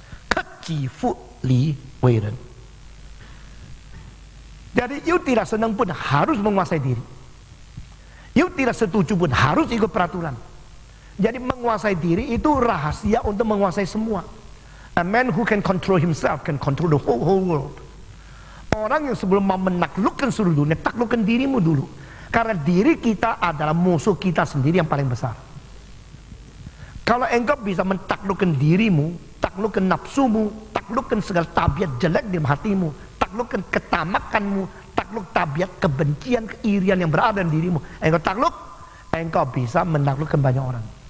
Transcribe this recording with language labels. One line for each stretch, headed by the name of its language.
Chinese: Keci fu li wei ren.
Indonesian: Jadi you tidak senang pun harus menguasai diri. You tidak setuju pun harus ikut peraturan. Jadi menguasai diri itu rahasia untuk menguasai semua.
English: A man who can control himself can control the whole world.
Indonesian: Orang yang sebelum mau menaklukkan seluruh dunia, taklukkan dirimu dulu. Karena diri kita adalah musuh kita sendiri yang paling besar. Kalau engkau bisa mentaklukkan dirimu, taklukkan nafsumu, taklukkan segala tabiat jelek di hatimu, taklukkan ketamakanmu, takluk tabiat kebencian, keirian yang berada di dirimu, engkau takluk, engkau bisa menaklukkan banyak orang.